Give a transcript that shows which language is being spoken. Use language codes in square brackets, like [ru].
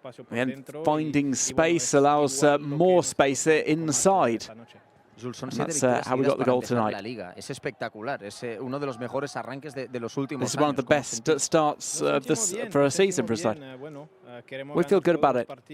[en] And finding space allows more space inside. That's how we got the goal tonight. [es] Es espectacular, es uno de los mejores arranques de los últimos [en] This is one of the best starts for a season for a side. We feel good about it.